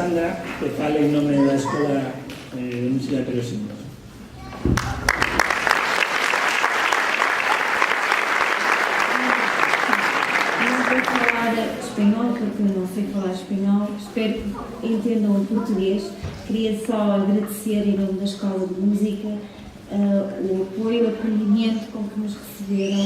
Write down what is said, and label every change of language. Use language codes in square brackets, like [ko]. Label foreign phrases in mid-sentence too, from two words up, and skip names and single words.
[gl] Sara, que fale en nome da Escola de Música de Peresindos. [pt] Vou falar espanhol, porque eu não sei falar espanhol. Espero que entendam o português. Queria só agradecer, em nome da Escola de Música, o apoio, o acolhimento com que nos receberam.